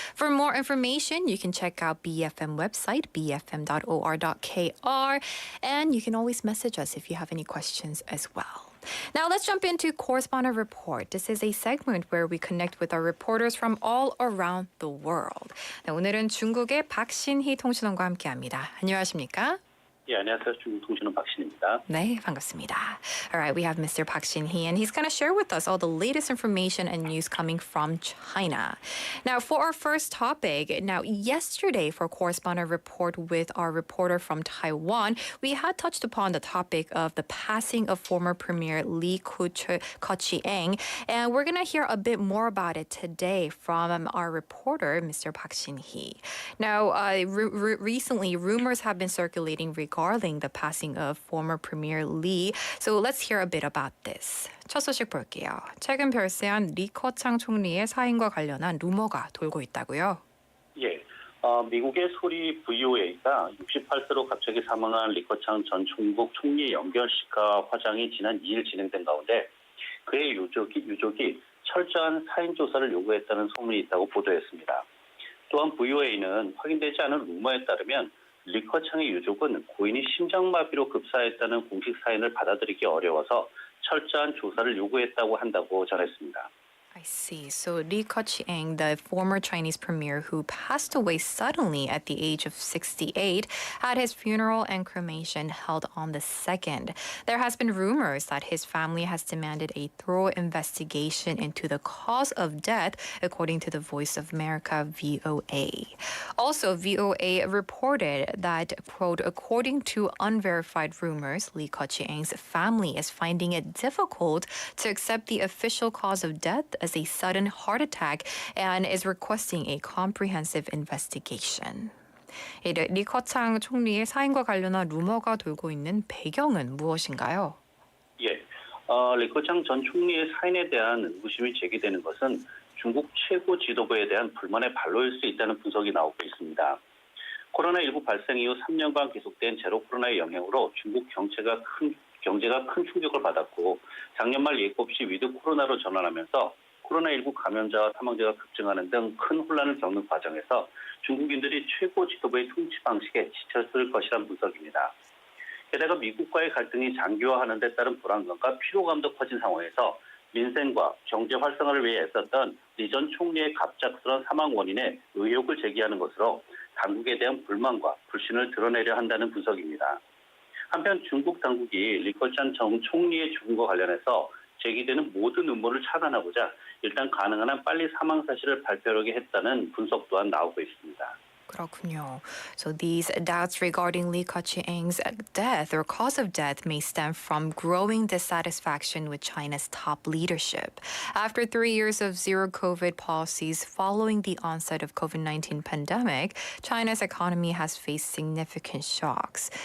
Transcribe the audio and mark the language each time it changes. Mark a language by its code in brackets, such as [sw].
[en] For more information, you can check out BEFM website, bfm.or.kr, and you can always message us if you have any questions as well. Now let's jump into Correspondent Report. This is a segment where we connect with our reporters from all around the world. [ko] 네, 오늘은 중국의 박신희 통신원과 함께합니다. 안녕하십니까? 예, 안녕하세요. 중국통신원 박신입니다. 네, 반갑습니다. [en] All right, we have Mr. Park Shin-hee, and he's going to share with us all the latest information and news coming from China. Now, for our first topic, yesterday for Correspondent Report with our reporter from Taiwan, we had touched upon the topic of the passing of former Premier Lee Keqiang, and we're going to hear a bit more about it today from our reporter, Mr. Park Shin-hee. Now, recently, rumors have been circulating regarding the passing of former Premier Lee. So let's hear a bit about this. [ko] 첫 소식 볼게요. 최근 별세한 리 커창 총리의 사인과 관련한 루머가 돌고 있다고요? 예, 미국의 소리 VOA가 68세로 갑자기 사망한 리 커창 전 중국 총리 영결식과 화장이 지난 2일 진행된 가운데 그의 유족이 철저한 사인 조사를 요구했다는 소문이 있다고 보도했습니다. 또한 VOA는 확인되지 않은 루머에 따르면 리 커창의 유족은 고인이 심장마비로 급사했다는 공식 사인을 받아들이기 어려워서 철저한 조사를 요구했다고 한다고 전했습니다. [en] I see. So Li Keqiang, the former Chinese premier who passed away suddenly at the age of 68, had his funeral and cremation held on the 2nd. There has been rumors that his family has demanded a thorough investigation into the cause of death, according to the Voice of America, VOA. Also, VOA reported that, quote, according to unverified rumors, Li Keqiang's family is finding it difficult to accept the official cause of death as a sudden heart attack and is requesting a comprehensive investigation. [ko] 리 커창 총리의 사인과 관련한 루머가 돌고 있는 배경은 무엇인가요? 예, 리 커창 전 총리의 사인에 대한 의구심이 제기되는 것은 중국 최고 지도부에 대한 불만의 발로일 수 있다는 분석이 나오고 있습니다. 코로나19 발생 이후 3년간 계속된 제로 코로나의 영향으로 중국 경제가 큰 충격을 받았고 작년 말 예고 없이 위드 코로나로 전환하면서 코로나19 감염자와 사망자가 급증하는 등 큰 혼란을 겪는 과정에서 중국인들이 최고 지도부의 통치 방식에 지쳤을 것이란 분석입니다. 게다가 미국과의 갈등이 장기화하는 데 따른 불안감과 피로감도 커진 상황에서 민생과 경제 활성화를 위해 애썼던 리 전 총리의 갑작스러운 사망 원인에 의혹을 제기하는 것으로 당국에 대한 불만과 불신을 드러내려 한다는 분석입니다. 한편 중국 당국이 리커찬 전 총리의 죽음과 관련해서 제기되는 모든 음모를 차단하고자 일단 가능한 한 빨리 사망 사실을 발표하게 했다는 분석 또한 나오고 있습니다. 그렇군요. [en] So these doubts regarding Li Keqiang's death or cause of death may stem from growing dissatisfaction with China's top leadership. After 3 years of zero COVID policies following the onset of COVID-19 pandemic, China's economy has faced significant shocks.